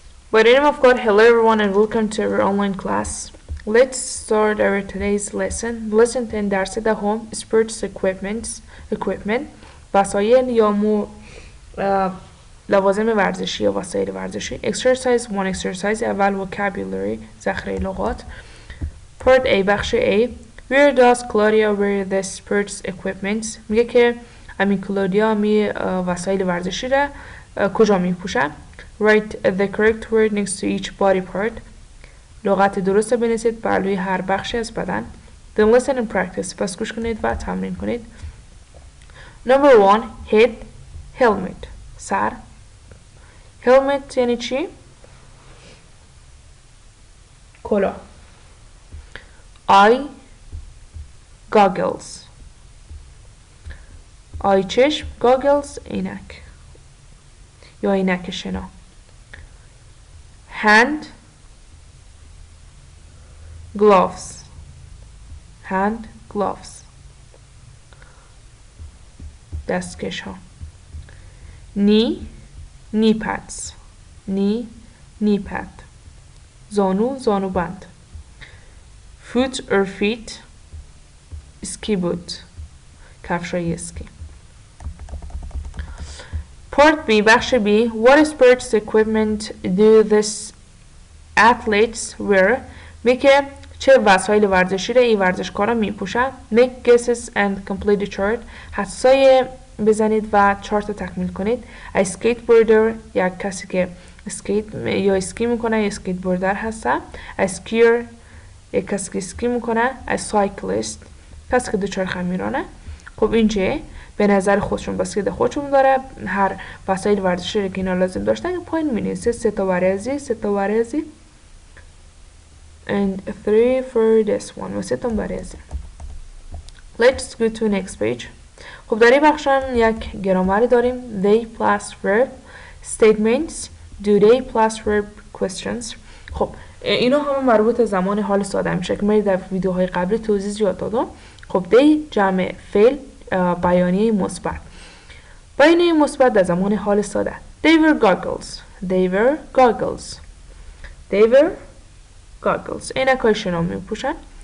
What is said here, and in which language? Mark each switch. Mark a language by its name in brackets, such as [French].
[English] By the name of God, hello everyone and welcome to our online class. Let's start our today's lesson. Lesson 10 [Persian] درس دهم [English] Sports Equipment [Persian] وسایل یا لوازم ورزشی یا وسایل ورزشی. [English] Exercise 1 exercise [Persian] اول [English] vocabulary [Persian] ذخیره لغات. [English] Part A بخش A. Where does Claudia wear the sports equipment؟ [Persian] میگه که امین کلودیا وسایل ورزشی را کجا می پوشد؟ [English] Write the correct word next to each body part. [Persian] لغت درست بنویسید پهلوی هر بخشی از بدن. [English] Then listen and practice. [Persian] پس گوش کنید و تمرین کنید. [English] Number 1 head helmet [Persian] سر. helmet یعنی چی؟ کلاه. [English] eye goggles eye [Persian] چشم [English] goggles [Persian] عینک یا عینک شنا. [English] hand gloves [Persian] دستکش ها. [English] knee pads knee pad [Persian] زانو بند. [English] foot or feet ski boot [Persian] کفشای اسکی. [English] Part B بخش B. What sports equipment do these athletes wear؟ [Persian] میگه چه وسایل ورزشی را این ورزشکارا می پوشن. [English] Make guesses and complete the chart. [Persian] حدسای بزنید و چارت تکمیل کنید. [English] A skateboarder [Persian] یک کسی که اسکیت یا اسکی میکنه یا اسکیت بوردر هسته. [English] A skier [Persian] یک کسی که اسکی میکنه. [English] A cyclist [Persian] کسی که دوچرخه میرانه. خب اینجا به نظر خودشون بسکت خودشون داره. هر وسایل ورزشی رو که اینا لازم داشتن پایین مینویسه. 3 تا ورزی [English] and 3 for this one [Persian] و 3 تا ورزی. [English] Let's go to next page. [Persian] خب در این بخش یک گرامری داریم. [English] They plus verb statements. Do they plus verb questions. [Persian] خب اینا همه مربوط زمان حال ساده میشه که من در ویدیوهای قبلی توضیح زیاد دادم. خب they جمع فعل بیانیه مثبت. بیانیه مثبت در زمان حال ساده. [English] They were goggles [Persian] عینکای شنا می پوشن.